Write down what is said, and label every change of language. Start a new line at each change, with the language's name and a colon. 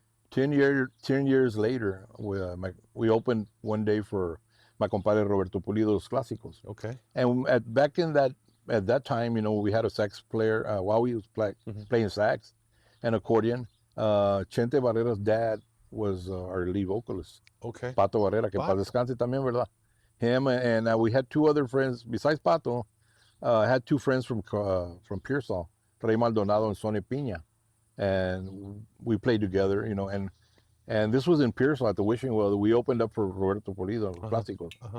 English: 10 years later, we opened one day for my compadre Roberto Pulido's Clásicos. Okay. And back in at that time, you know, we had a sax player while we was playing sax and accordion. Chente Barrera's dad was our lead vocalist. Okay.
Spanish: Pato Barrera, que en paz descanse también, ¿verdad?
English: Him and we had two other friends besides Pato. I had two friends from Pearsall, Rey Maldonado and Sonny Piña, and we played together, you know. And this was in Pearsall at the Wishing Well. We opened up for Roberto Pulido, Clásicos.